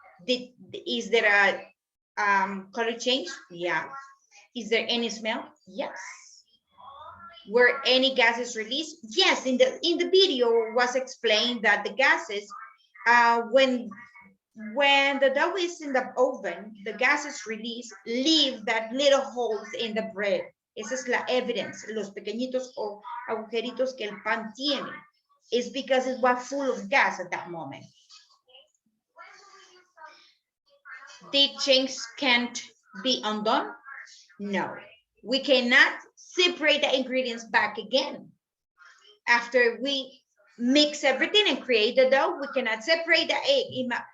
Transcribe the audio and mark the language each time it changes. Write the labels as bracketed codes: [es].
[en] Is there a color change? Yeah. Is there any smell? Yes. Were any gases released? Yes. In the video was explained that the gases, when the dough is in the oven, the gases released leave that little holes in the bread. [es] Esa es la evidence, los pequeñitos o agujeritos que el pan tiene. [en] It's because it was full of gas at that moment. Did change can't be undone? No. We cannot separate the ingredients back again. After we mix everything and create the dough, we cannot separate the egg.